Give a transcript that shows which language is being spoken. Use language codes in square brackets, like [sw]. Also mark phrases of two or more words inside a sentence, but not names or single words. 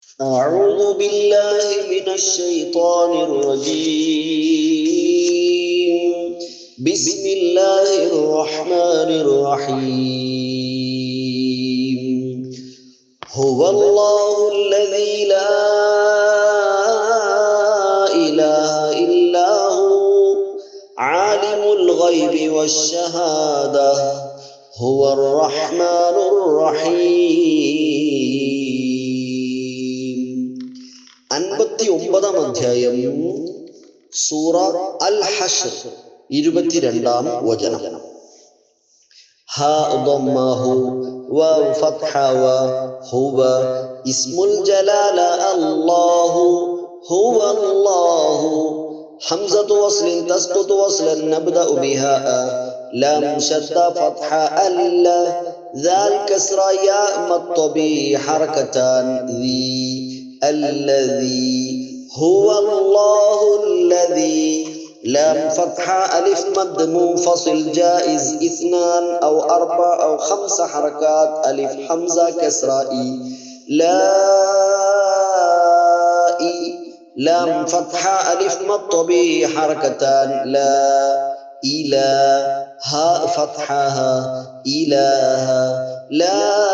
[ar] أعوذ بالله من الشيطان الرجيم بسم الله الرحمن الرحيم هو الله الذي لا إله إلا هو عالم الغيب والشهادة هو الرحمن [ml] الرحيم 59-ാം അധ്യായം സൂറ അൽ ഹശ്ർ 22-ാം വചനം. [ar] هاء ضمة هُ واو فتحة وَ هو اسم الجلالة الله هو الله همزةُ وصلٍ تسقط وصلا نبدأ بها لام شدة فتحة الل دال كسرة ياء مد به حركتان ذي الذي هو الله الذي لام فتحة ألف مد منفصل جائز 2 أو 4 أو 5 حركات ألف حمزة كسرة لا لام فتحة ألف مد به حركتان لا إله ها فتحها إله لا